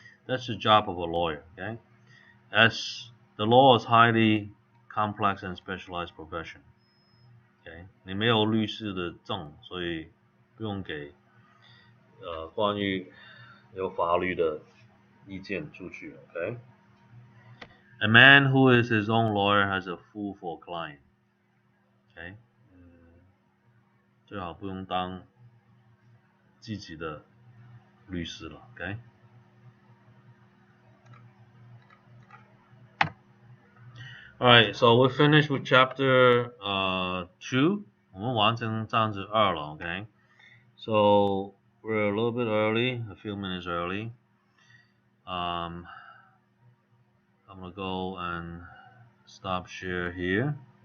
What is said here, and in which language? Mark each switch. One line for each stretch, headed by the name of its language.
English: That's the job of a lawyer, OK? As the law is highly complex and specialized profession, OK?
Chinese: 你没有律师的证，所以不用给关于有法律的意见出去 ，OK?
English: A man who is his own lawyer has a fool for a client, OK?
Chinese: 最好不用当自己的律师了 ，OK?
English: Alright, so we finished with chapter 2.
Chinese: 我们完成章子2了 ，OK?
English: So we're a little bit early, a few minutes early. I'm gonna go and stop share here.